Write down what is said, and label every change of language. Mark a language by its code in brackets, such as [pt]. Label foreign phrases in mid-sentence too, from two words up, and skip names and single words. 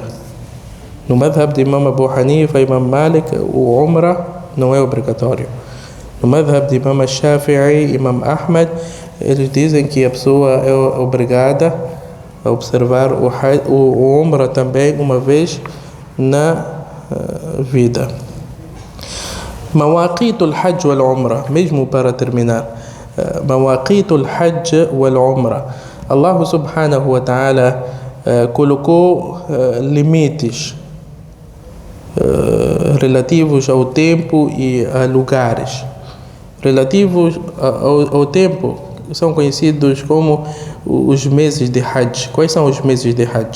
[pt] No madhab de Imam Abu Hanifa e Imam Malik, o Umrah não é obrigatório. No madhab de Imam Shafi'i e Imam Ahmad, eles dizem que a pessoa é obrigada a observar o Umrah também uma vez na vida. [ar] مواقيت الحج والعمرة, [pt] mesmo para terminar, [ar] مواقيت الحج والعمرة, الله سبحانه وتعالى [pt] colocou limites relativos ao tempo e a lugares. Relativos ao tempo, são conhecidos como os meses de Hajj. Quais são os meses de Hajj?